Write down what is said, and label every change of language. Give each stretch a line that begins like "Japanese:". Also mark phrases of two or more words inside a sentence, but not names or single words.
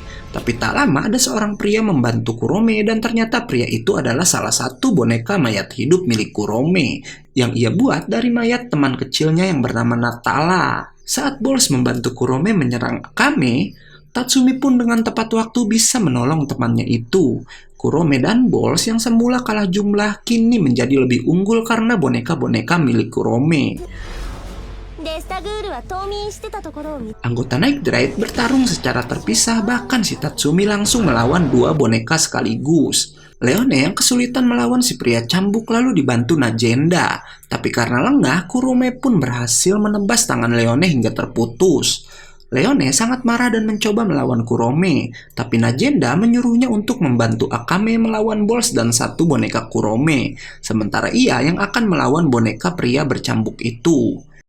Indonesian: Tapi tak lama ada seorang pria membantu Kurome dan ternyata pria itu adalah salah satu boneka mayat hidup milik Kurome yang ia buat dari mayat teman kecilnya yang bernama Natala. Saat Balls membantu Kurome menyerang Akame, Tatsumi pun dengan tepat waktu bisa menolong temannya itu. Kurome dan Balls yang semula kalah jumlah kini menjadi lebih unggul karena boneka-boneka milik Kurome.
Japanese: デスタグールは冬眠してたところを見
Indonesian: Anggota Night Ride bertarung secara terpisah, bahkan si Tatsumi langsung melawan dua boneka sekaligus. Leone yang kesulitan melawan si pria cambuk lalu dibantu Najenda. Tapi karena lengah, Kurome pun berhasil menebas tangan Leone hingga terputus. Leone sangat marah dan mencoba melawan Kurome, tapi Najenda menyuruhnya untuk membantu Akame melawan Bols dan satu boneka Kurome, sementara ia yang akan melawan boneka pria bercambuk itu.